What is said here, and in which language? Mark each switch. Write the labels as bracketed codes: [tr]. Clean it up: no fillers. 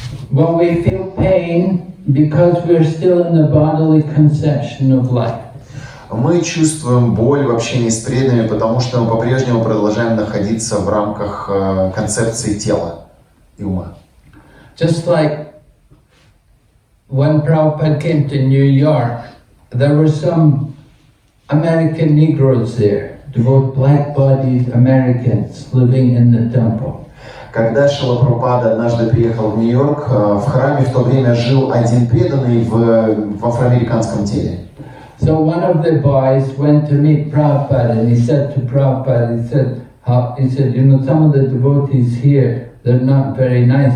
[en] When we feel pain because we're still in the bodily conception of life. [ru] Мы чувствуем боль в общении с преданными, потому что мы по-прежнему продолжаем находиться в рамках концепции тела и ума. [en] Just like when Prabhupada came to New York, there were some American Negroes there, devout black-bodied Americans living in the temple. [ru] Когда Шрила Прабхупада однажды приехал в Нью-Йорк, в храме в то время жил один преданный в афроамериканском теле. [en] So one of the boys went to meet Prabhupada and he said to Prabhupada, he said, you know, some of the devotees here, they're not very nice.